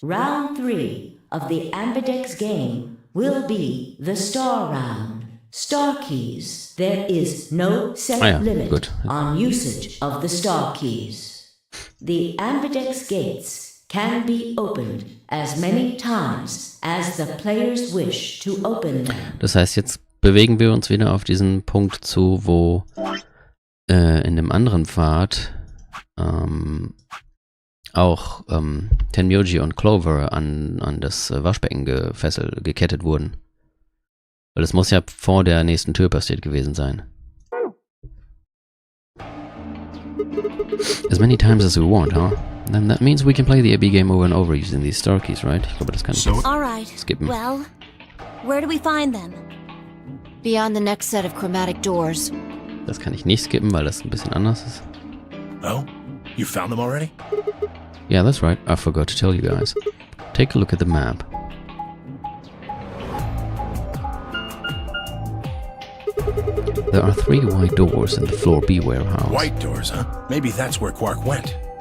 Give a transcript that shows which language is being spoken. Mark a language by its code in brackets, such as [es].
[en] Round 3 of the aRdW game will be the star round. Star keys. There is no set limit on usage of the star keys. The aRdW gates can be opened as many times as the players wish to open them. [de] Das heißt, jetzt bewegen wir uns wieder auf diesen Punkt zu, wo in dem anderen Pfad auch Tenmyoji und Clover an das Waschbecken gekettet wurden. Weil das muss ja vor der nächsten Tür passiert gewesen sein. [en] As many times as we want, huh? Then that means we can play the AB game over and over using these star keys, right? [de] Ich glaube, das kann ich [en] So- All right. [de] skippen. [en] Well, where do we find them? Beyond the next set of chromatic doors. [de] Das kann ich nicht skippen, weil das ein bisschen anders ist. [en] Oh? You found them already? Yeah, that's right. I forgot to tell you guys. Take a look at the map. There are 3 white doors in the floor B warehouse. White doors, huh? Maybe that's where Quark went.